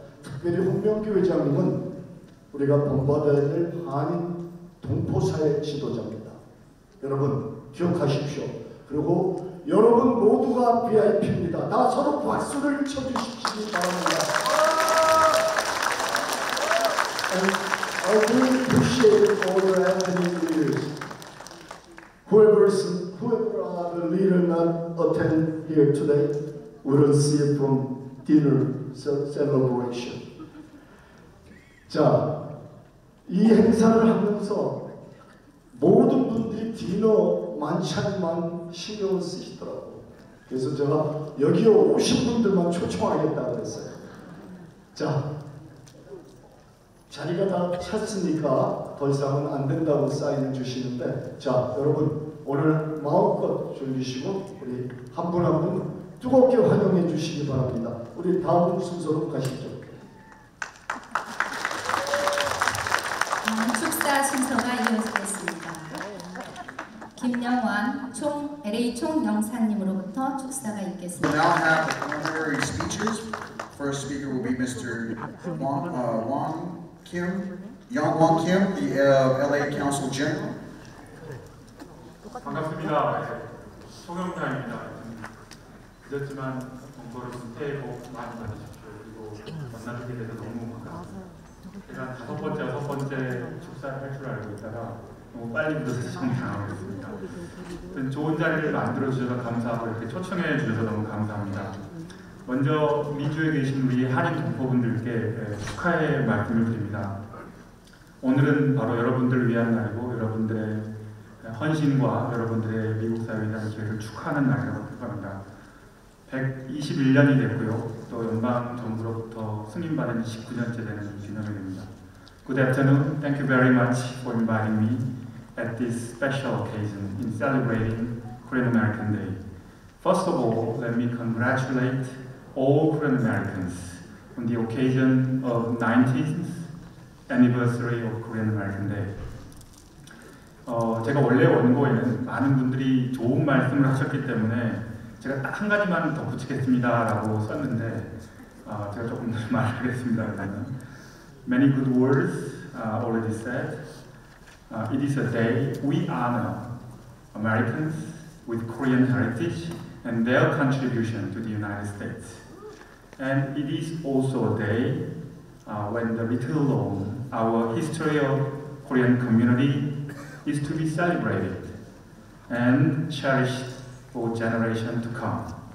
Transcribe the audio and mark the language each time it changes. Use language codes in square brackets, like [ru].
[ko] 특별히 홍명기 회장님은 우리가 본받아야 될 한인 동포사회 지도자입니다. 여러분 기억하십시오. 그리고 여러분 모두가 VIP입니다. 다 서로 박수를 쳐주시기 바랍니다. [en] And I really appreciate all your Anthony leaders. Whoever the leader not attend here today, we will see it from dinner celebration. [ko] 자, 이 행사를 하면서 모든 분들이 디너 만찬만 신경을 쓰시더라고요. 그래서 제가 여기에 오신 분들만 초청하겠다 그랬어요. 자, 자리가 다 찼으니까 더 이상은 안 된다고 사인을 주시는데, 자, 여러분 오늘 마음껏 즐기시고 우리 한 분 한 분 뜨겁게 환영해 주시기 바랍니다. 우리 다음 순서로 가시죠. 축사 순서가 이어지겠습니다. 김영환 LA 총영사님으로부터 축사가 [en] We'll [ko] 있겠습니다. [en] now have the preliminary speeches. First speaker will be Mr. Wong Kim, the LA Council General. [ko] 반갑습니다. 송영타입니다. 늦었지만 공부를 새해 복 많이 받으십시오. 그리고 만나뵙게 돼서 너무 반갑습니다. 제가 5번째, 6번째 축사를 할 줄 알고 있다가 너무 빨리 늦어서 좀 당황했습니다. 좋은 자리를 만들어주셔서 감사하고 이렇게 초청해 주셔서 너무 감사합니다. 먼저 미주에 계신 우리 한인 동포분들께 축하의 말씀을 드립니다. 오늘은 바로 여러분들을 위한 날이고 여러분들의 헌신과 여러분들의 미국 사회에 대한 기회를 축하하는 날이라고 생각합니다. 121년이 됐고요. 또 연방 정부로부터 승인받은 19년째 되는 기념이 됩니다. [en] Good afternoon. Thank you very much for inviting me at this special occasion in celebrating Korean American Day. First of all, let me congratulate all Korean Americans on the occasion of 19th anniversary of Korean American Day. [ko] 제가 원래 원고에는 많은 분들이 좋은 말씀을 하셨기 때문에 제가 딱 한 가지만 덧붙이겠습니다라고 썼는데 제가 조금 말하겠습니다. [en] Many good words already said. It is a day we honor Americans with Korean heritage and their contribution to the United States. And it is also a day when the little known our history of Korean community is to be celebrated and cherished for generations to come.